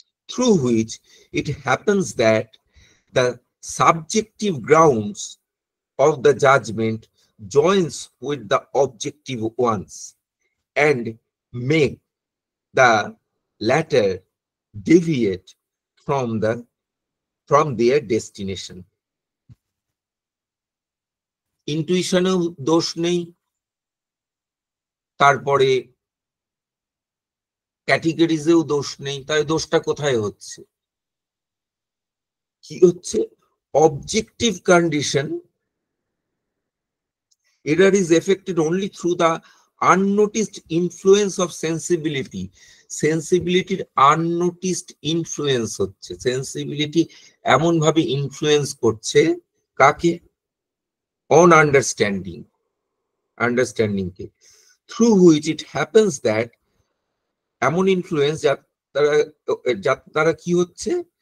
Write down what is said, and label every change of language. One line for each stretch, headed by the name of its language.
English: through which it happens that the subjective grounds of the judgment joins with the objective ones and make the latter deviate from their destination.
Bangla: ইনটুইশনেও দোষ নেই, তারপরে ক্যাটেগরিজেও দোষ নেই, তাই দোষটা কোথায় হচ্ছে? কি হচ্ছে?
English: Objective condition, error is affected only through the unnoticed influence of sensibility.
Bangla: সেন্সিবিলিটির আননোটিসড influence হচ্ছে, সেন্সিবিলিটি এমন ভাবে ইনফ্লুয়েন্স করছে কাকে?
English: on understanding কে, through which it happens that,
Bangla: এমন ইনফ্লুয়েন্স যার দ্বারা কি হচ্ছে?